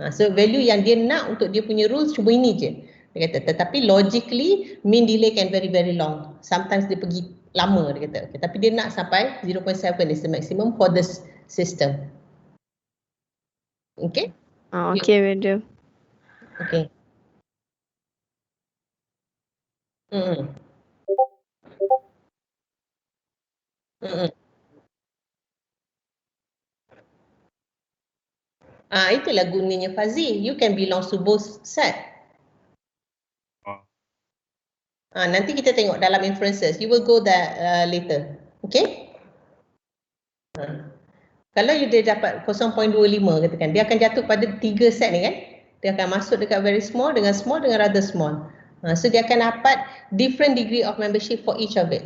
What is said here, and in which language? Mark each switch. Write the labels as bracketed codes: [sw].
[ms] So value yang dia nak untuk dia punya rules cuma ini je. Dia kata, tetapi [en] logically mean delay can very very long. [ms] Sometimes dia pergi lama, dia kata. Okay, tapi dia nak sampai 0.7 [en] is the maximum for the system. [ms] Okay? [en] Okay, madam. Okay. [ms] Itulah gunanya fuzzy. [en] You can belong to both set. [ms] Nanti kita tengok dalam inferences. [en] You will go there later. [ms] Okay? Kalau you dia dapat 0.25 katakan, dia akan jatuh pada 3 set ni kan? Dia akan masuk dekat very small dengan rather small. [en] So [ms] dia akan dapat [en] different degree of membership for each of it.